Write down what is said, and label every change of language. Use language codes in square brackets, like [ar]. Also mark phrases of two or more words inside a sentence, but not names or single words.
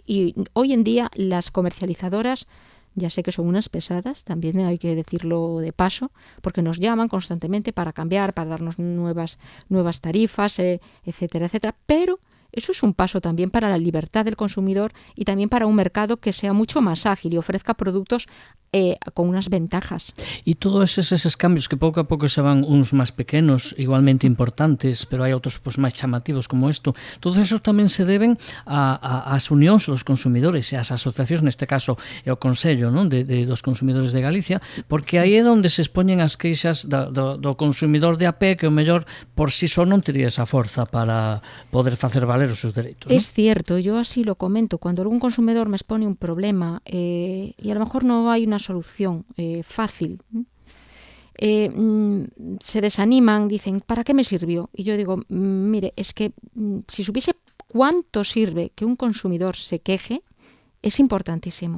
[es] Y hoy en día las comercializadoras, ya sé que son unas pesadas, también hay que decirlo de paso, porque nos llaman constantemente para cambiar, para darnos nuevas tarifas, etcétera, etcétera. Pero eso es un paso también para la libertad del consumidor y también para un mercado que sea mucho más ágil y ofrezca productos con unas ventajas. Y todos esos cambios [gl] que pouco a pouco se van uns máis pequenos, igualmente importantes, pero hai outros pues, máis chamativos como isto, todo eso tamén se deben ás unións dos consumidores e ás asociacións, neste caso é o Consello, non? Dos consumidores de Galicia, porque aí é onde se expoñen as queixas do consumidor de a pé que o mellor por si só non tería esa forza para poder facer valer os seus dereitos. [es] Es cierto, yo así lo comento. Cuando algún consumidor me expone un problema y a lo mejor no hay una solución fácil, se desaniman, dicen, ¿para qué me sirvió? Y yo digo, mire, es que si supiese cuánto sirve que un consumidor se queje, es importantísimo.